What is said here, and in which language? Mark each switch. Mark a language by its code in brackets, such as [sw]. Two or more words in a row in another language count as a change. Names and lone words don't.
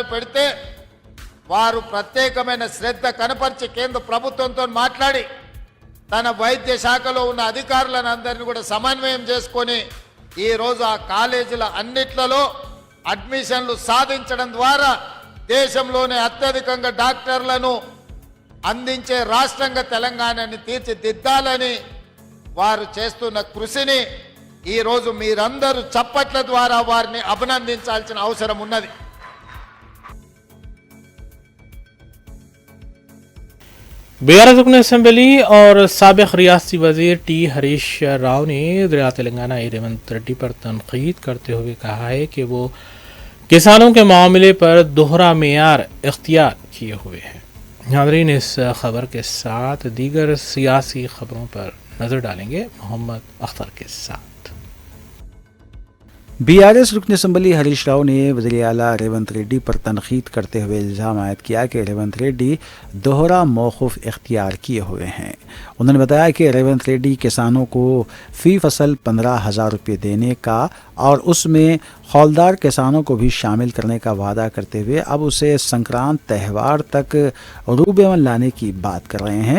[te] పెడితే వారు ప్రత్యేకమైన శ్రద్ధ కనపరిచి కేంద్ర ప్రభుత్వంతో మాట్లాడి తన వైద్య శాఖలో ఉన్న అధికారులను అందరినీ కూడా సమన్వయం చేసుకొని ఈరోజు ఆ కాలేజీల అన్నిట్లలో అడ్మిషన్లు సాధించడం ద్వారా దేశంలోనే అత్యధికంగా డాక్టర్లను అందించే రాష్ట్రంగా తెలంగాణని తీర్చిదిద్దాలని వారు చేస్తున్న కృషిని ఈరోజు మీరందరూ చప్పట్ల ద్వారా వారిని అభినందించాల్సిన అవసరం ఉన్నది। [ur] BRS رکن اسمبلی اور سابق ریاستی وزیر T ہریش راؤ نے وزیر تلنگانہ ریونت ریڈی پر تنقید کرتے ہوئے کہا ہے کہ وہ کسانوں کے معاملے پر دوہرا معیار اختیار کیے ہوئے ہیں۔ ناظرین، اس خبر کے ساتھ دیگر سیاسی خبروں پر نظر ڈالیں گے محمد اختر کے ساتھ۔ بی آر ایس رکن اسمبلی ہریش راؤ نے وزیر اعلیٰ ریونت ریڈی پر تنقید کرتے ہوئے الزام عائد کیا کہ ریونت ریڈی دوہرا موقف اختیار کیے ہوئے ہیں. انہوں نے بتایا کہ ریونت ریڈی کسانوں کو فی فصل 15,000 روپے دینے کا اور اس میں حولدار کسانوں کو بھی شامل کرنے کا وعدہ کرتے ہوئے اب اسے سنکرانت تہوار تک روبہ عمل لانے کی بات کر رہے ہیں.